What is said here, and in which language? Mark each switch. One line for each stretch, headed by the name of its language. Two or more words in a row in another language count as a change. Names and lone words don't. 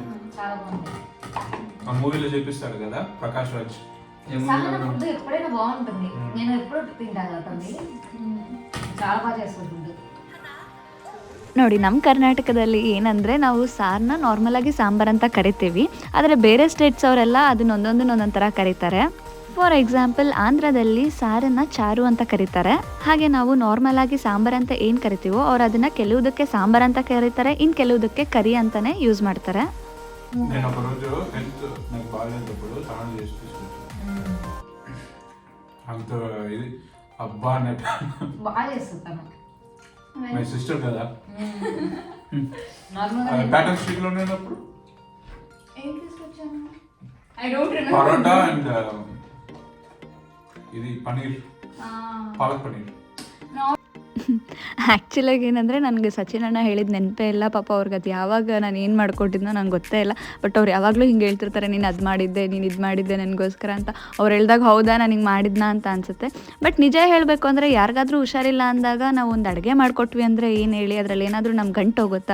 Telugu: చాలా బాగుంది. ఆ మూవీలో చూపిస్తారు కదా ప్రకాష్ రాజ్. సహన ఫుడ్ ఎప్పుడైనా బాగుంటుంది, నేను ఎప్పుడు తింటా కదా, చాలా బాగా చేస్తుంది ఫుడ్.
Kannada: ನೋಡಿ, ನಮ್ಮ ಕರ್ನಾಟಕದಲ್ಲಿ ಏನಂದರೆ ನಾವು ಸಾರನ್ನ ನಾರ್ಮಲಾಗಿ ಸಾಂಬಾರು ಅಂತ ಕರಿತೀವಿ, ಆದರೆ ಬೇರೆ ಸ್ಟೇಟ್ಸ್ ಅವರೆಲ್ಲ ಅದನ್ನ ಒಂದೊಂದನ್ನ ಥರ ಕರೀತಾರೆ.
English: for example,
Kannada: ಆಂಧ್ರದಲ್ಲಿ ಸಾರನ್ನು ಚಾರು ಅಂತ ಕರೀತಾರೆ. ಹಾಗೆ ನಾವು ನಾರ್ಮಲ್ ಆಗಿ ಸಾಂಬಾರು ಅಂತ ಏನು ಕರಿತೀವೋ ಅವ್ರು ಅದನ್ನು ಕೆಲವುದಕ್ಕೆ ಸಾಂಬಾರು ಅಂತ ಕರೀತಾರೆ, ಇನ್ನು ಕೆಲವುದಕ್ಕೆ ಕರಿ ಅಂತಲೇ ಯೂಸ್ ಮಾಡ್ತಾರೆ.
Telugu: నేను ఒక రోజు హెల్త్ నాకు బాగాలేనప్పుడు స్నానం చేసి తీసుకొచ్చాను. అంత ఇది అబ్బా అన్నట్టు బాగా చేస్తాను.
English: my sister
Telugu: కదా, నార్మల్గా ప్యాటర్న్ స్ట్రీట్ లో ఉన్నప్పుడు ఏం తీసుకొచ్చాను
English: I don't remember.
Telugu: పరోటా అండ్ ఇది పనీర్,
Kannada: ಪಾಲಕ್ ಪನೀರ್. ಆ್ಯಕ್ಚುಲಾಗಿ ಏನಂದರೆ ನನಗೆ ಸಚಿನ್ ಅಣ್ಣ ಹೇಳಿದ ನೆನಪೇ ಇಲ್ಲ. ಪಾಪ ಅವ್ರಿಗೆ ಅದು ಯಾವಾಗ ನಾನು ಏನು ಮಾಡ್ಕೊಟ್ಟಿದ್ನೋ ನಂಗೆ ಗೊತ್ತೇ ಇಲ್ಲ. ಬಟ್ ಅವ್ರು ಯಾವಾಗಲೂ ಹಿಂಗೆ ಹೇಳ್ತಿರ್ತಾರೆ, ನೀನು ಅದು ಮಾಡಿದ್ದೆ, ನೀನು ಇದು ಮಾಡಿದ್ದೆ ನನಗೋಸ್ಕರ ಅಂತ. ಅವ್ರು ಹೇಳ್ದಾಗ ಹೌದಾ ನಾನು ಹಿಂಗೆ ಮಾಡಿದ್ನಾ ಅಂತ ಅನಿಸುತ್ತೆ. ಬಟ್ ನಿಜ ಹೇಳಬೇಕು ಅಂದರೆ ಯಾರಿಗಾದ್ರೂ ಹುಷಾರಿಲ್ಲ ಅಂದಾಗ ನಾವು ಒಂದು ಅಡುಗೆ ಮಾಡಿಕೊಟ್ವಿ ಅಂದರೆ ಏನು ಹೇಳಿ ಅದರಲ್ಲಿ ಏನಾದರೂ ನಮ್ಗೆ ಗಂಟು ಹೋಗುತ್ತಾ?